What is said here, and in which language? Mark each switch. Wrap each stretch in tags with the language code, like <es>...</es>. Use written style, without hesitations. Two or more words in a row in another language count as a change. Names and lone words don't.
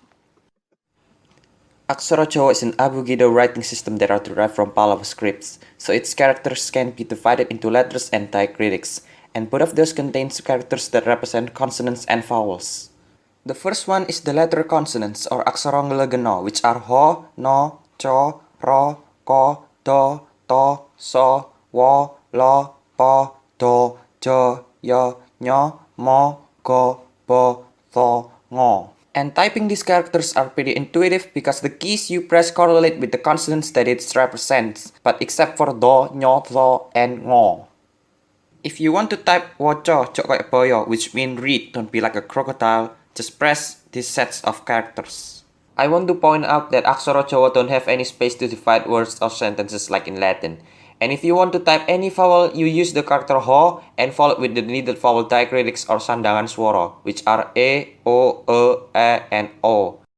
<en>Aksara Jawa is an abugida writing system that are derived from Pallava scripts, so its characters can be divided into letters and diacritics, and both of those contains characters that represent consonants and vowels. The first one is the letter consonants or</en> <jv>Aksara Nglegena, which are ho, no, cho, ro, ko, do, to, so, wo, lo, po, do, jo, yo, nyo, mo, go, bo, tho, ngo.</jv> <en>And typing these characters are pretty intuitive because the keys you press correlate with the consonants that it represents, but except for do, nyo, tho, and ngo. If you want to type</en> <jv>woco, cok kayak boyo,</jv> <en>which means read, don't be like a crocodile, just press these sets of characters. I want to point out that Aksara Jawa don't have any space to divide words or sentences like in Latin. And if you want to type any vowel, you use the character ho and follow it with the needed vowel diacritics or</en> <jv>Sandhangan Swara,</jv> <en>which are E, O, E, and O.</en>